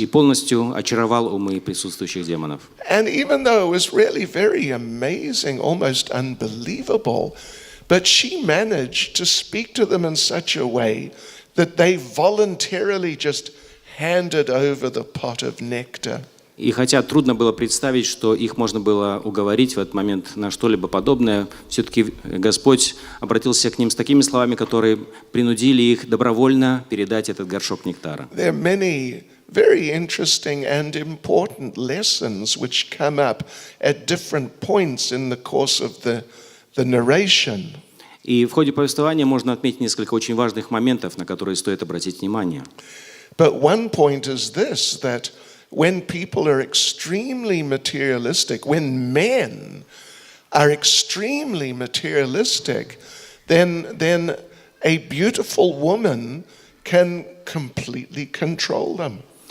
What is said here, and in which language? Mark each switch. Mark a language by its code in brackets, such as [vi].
[ru] И полностью очаровал умы присутствующих демонов. [en] And even though it was really very amazing, almost unbelievable, but she managed to speak to them in such a way that they voluntarily just handed over the pot of nectar. [ru] И хотя трудно было представить, что их можно было уговорить в этот момент на что-либо подобное, все-таки Господь обратился к ним с такими словами, которые принудили их добровольно передать этот горшок нектара. [en] There are many very interesting and important lessons which come up at different points in the course of the narration. [ru] И в ходе повествования можно отметить несколько очень важных моментов, на которые стоит обратить внимание. [en] But one point is this, that when people are extremely materialistic, when men are extremely materialistic, then a beautiful woman can completely control them.